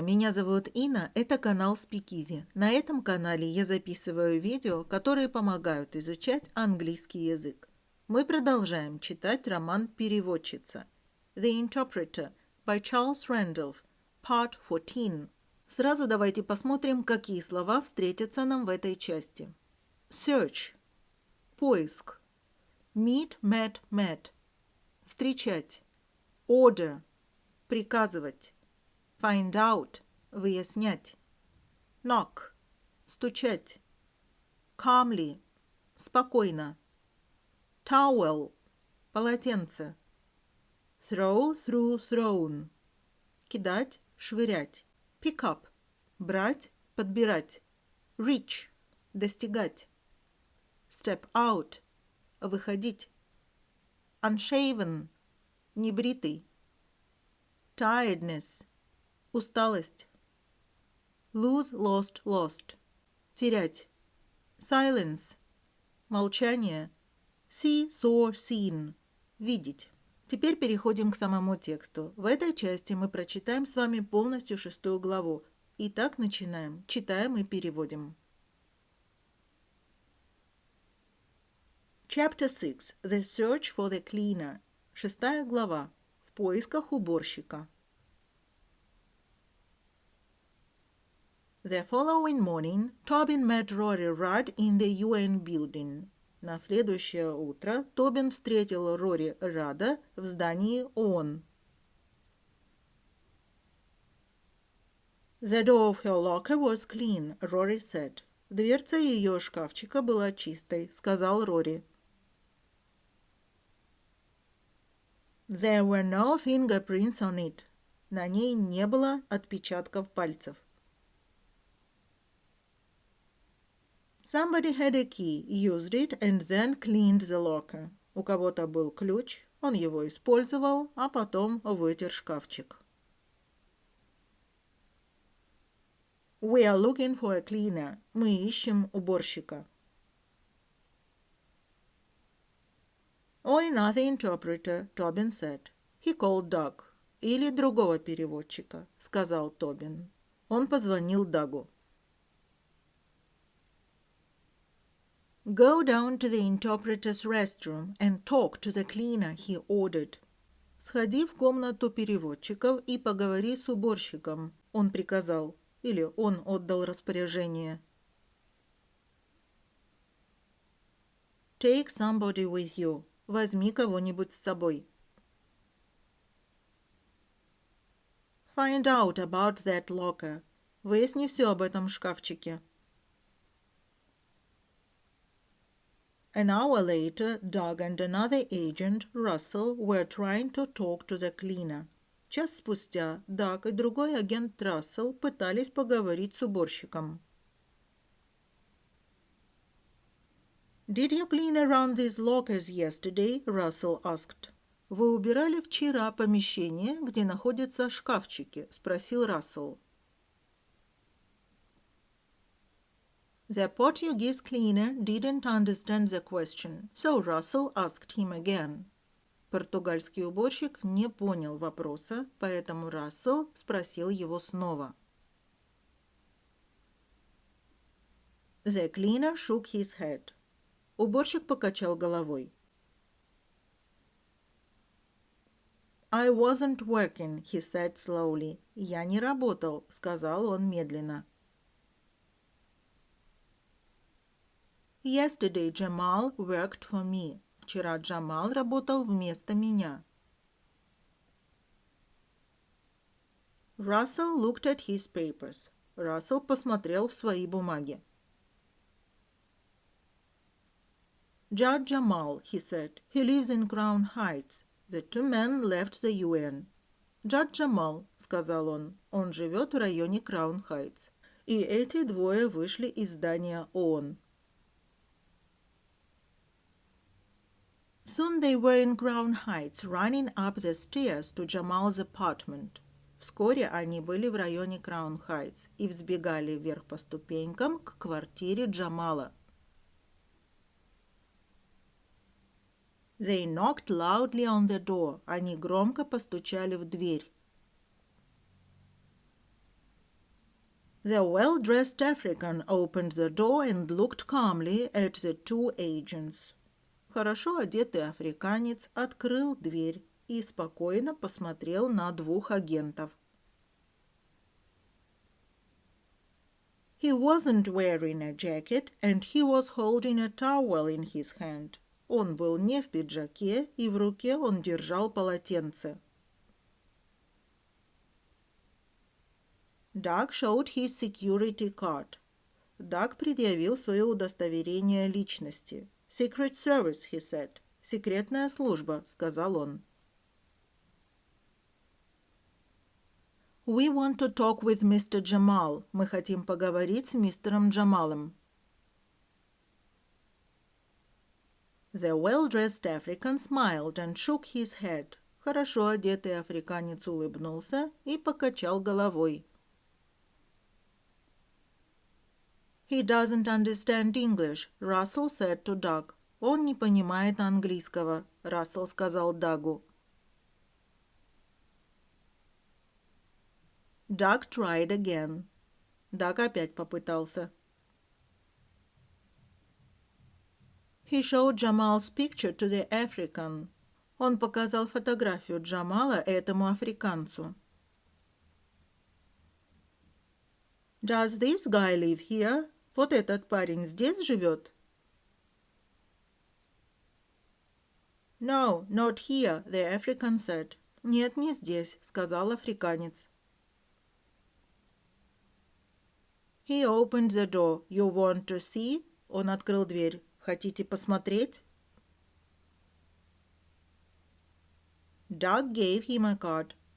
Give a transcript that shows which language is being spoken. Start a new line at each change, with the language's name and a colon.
Russian: Меня зовут Инна, это канал Speakeasy. На этом канале я записываю видео, которые помогают изучать английский язык. Мы продолжаем читать роман «Переводчица» The Interpreter by Charles Randolph,
English: Part 14.
Russian: Сразу давайте посмотрим, какие слова встретятся нам в этой части.
English: Search –
Russian: поиск.
English: Meet, met, met –
Russian: встречать.
English: Order –
Russian: приказывать.
English: Find out –
Russian: выяснять.
English: Knock –
Russian: стучать.
English: Calmly –
Russian: спокойно.
English: Towel –
Russian: полотенце.
English: Throw, through, thrown –
Russian: кидать, швырять.
English: Pick up –
Russian: брать, подбирать.
English: Reach –
Russian: достигать.
English: Step out –
Russian: выходить.
English: Unshaven –
Russian: небритый.
English: Tiredness –
Russian: усталость.
English: Lose, lost, lost –
Russian: терять.
English: Silence –
Russian: молчание.
English: See, saw, seen –
Russian: видеть. Теперь переходим к самому тексту. В этой части мы прочитаем с вами полностью 6 главу. Итак, начинаем. Читаем и переводим.
English: Chapter 6. The Search for the Cleaner.
Russian: 6 глава. В поисках уборщика.
English: The following morning, Tobin met Rory Rudd in the UN building.
Russian: На следующее утро Тобин встретил Рори Радда в здании ООН.
English: The door of her locker was clean, Rory said.
Russian: Дверца ее шкафчика была чистой, сказал Рори.
English: There were no fingerprints on it.
Russian: На ней не было отпечатков пальцев.
English: Somebody had a key, used it, and then cleaned the locker.
Russian: У кого-то был ключ, он его использовал, а потом вытер шкафчик.
English: We are looking for a cleaner.
Russian: Мы ищем уборщика.
English: Or another interpreter, Tobin said. He called Doug.
Russian: Или другого переводчика, сказал Тобин. Он позвонил Дагу.
English: Go down to the interpreter's restroom and talk to the cleaner, he ordered.
Russian: Сходи в комнату переводчиков и поговори с уборщиком, он приказал, или он отдал распоряжение.
English: Take somebody with you.
Russian: Возьми кого-нибудь с собой.
English: Find out about that locker.
Russian: Выясни все об этом шкафчике.
English: An hour later, Doug and another agent, Russell, were trying to talk to the cleaner.
Russian: Час спустя Даг и другой агент Рассел пытались поговорить с уборщиком.
English: Did you clean around these lockers yesterday? Russell asked.
Russian: Вы убирали вчера помещение, где находятся шкафчики? Спросил Рассел.
English: The Portuguese cleaner didn't understand the question, so Russell asked him again.
Russian: Португальский уборщик не понял вопроса, поэтому Рассел спросил его снова.
English: The cleaner shook his head.
Russian: Уборщик покачал головой.
English: I wasn't working, he said slowly.
Russian: Я не работал, сказал он медленно.
English: Yesterday Jamal worked for me.
Russian: Вчера Джамал работал вместо меня.
English: Russell looked at his papers.
Russian: Рассел посмотрел в свои бумаги.
English: Judge Jamal, he said. He lives in Crown Heights. The two men left the UN.
Russian: Judge Jamal, сказал он живет в районе Краун Хайтс. И эти двое вышли из здания ООН.
English: Soon they were in Crown Heights, running up the stairs to Jamal's apartment.
Russian: Вскоре они были в районе Краун Хайтс и взбегали вверх по ступенькам к квартире Джамала.
English: They knocked loudly on the door.
Russian: Они громко постучали в дверь.
English: The well-dressed African opened the door and looked calmly at the two agents.
Russian: Хорошо одетый африканец открыл дверь и спокойно посмотрел на двух агентов.
English: He wasn't wearing a jacket, and he was holding a towel in his hand.
Russian: Он был не в пиджаке, и в руке он держал полотенце.
English: Doug showed his security card.
Russian: Doug предъявил свое удостоверение личности.
English: Secret Service, he said.
Russian: Секретная служба, сказал он.
English: We want to talk with Mr. Jamal.
Russian: Мы хотим поговорить с мистером Джамалом.
English: The well-dressed African smiled and shook his head.
Russian: Хорошо одетый африканец улыбнулся и покачал головой.
English: He doesn't understand English, Russell said to Doug.
Russian: Он не понимает английского, Рассел сказал Дагу.
English: Doug tried again.
Russian: Doug опять попытался.
English: He showed Jamal's picture to the African.
Russian: Он показал фотографию Джамала этому африканцу.
English: Does this guy live here?
Russian: Вот этот парень здесь живет?
English: No, not here, the African said.
Russian: Нет, не здесь, сказал африканец.
English: He opened the door. You want to see?
Russian: Он открыл дверь. Хотите посмотреть?
English: Doug gave him a card.